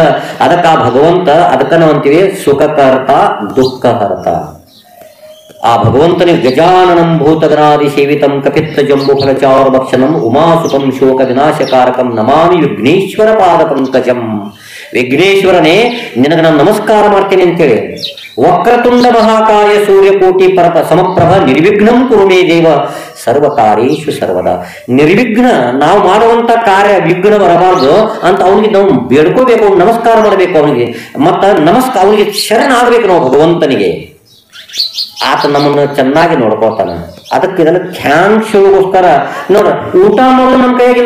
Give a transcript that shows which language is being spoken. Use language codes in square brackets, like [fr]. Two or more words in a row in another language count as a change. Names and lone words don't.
[kn] ಅದಕ್ಕೆ ಆ ಭಗವಂತ, ಅದಕ್ಕೆ ನಾವು ಅಂತೀವಿ [mr] सुखकर्ता दुःखहर्ता. [kn] ಆ ಭಗವಂತನಿಗೆ [sa] ಗಜಾನನಂ ಭೂತಗಣಾದಿ ಸೇವಿತಂ ಕಪಿತ್ತ ಜಂಬು ಫಲಚಾರ ಭಕ್ಷಣಂ ಉಮಾಸುತಂ ಶೋಕ ವಿನಾಶಕಾರಕಂ ನಮಾಮಿ ವಿಘ್ನೇಶ್ವರ ಪಾದ ಪಂಕಜಂ. [kn] ವಿಘ್ನೇಶ್ವರನೇ, ನಿನಗೆ ನಾನು ನಮಸ್ಕಾರ ಮಾಡ್ತೇನೆ ಅಂತೇಳಿ. [sa] ವಕ್ರತುಂಡ ಮಹಾಕಾಯ ಸೂರ್ಯಕೋಟಿ ಪರತ ಸಮಪ್ರಭ ನಿರ್ವಿಘ್ನಂ ಕುರುಮೇ ದೇವ ಸರ್ವಕಾರ್ಯೇಷು ಸರ್ವದ. [kn] ನಿರ್ವಿಘ್ನ, ನಾವು ಮಾಡುವಂತ ಕಾರ್ಯ ವಿಘ್ನ ಬರಬಾರ್ದು ಅಂತ ಅವನಿಗೆ ನಾವು ಬೇಡ್ಕೋಬೇಕು, ನಮಸ್ಕಾರ ಮಾಡಬೇಕು ಅವನಿಗೆ. ಮತ್ತ ಅವನಿಗೆ ಶರಣ ಆಗ್ಬೇಕು ನಾವು ಭಗವಂತನಿಗೆ. ಆತ ನಮ್ಮನ್ನು ಚೆನ್ನಾಗಿ ನೋಡ್ಕೊತಾನ. ಅದಕ್ಕೆ ಇದೆಲ್ಲ ಖ್ಯಾಂಕ್ಷಗೋಸ್ಕರ ನೋಡ್ರ, ಊಟ ಮಾಡೋದು ನಮ್ಮ ಕೈಯಾಗಿಲ್ಲ.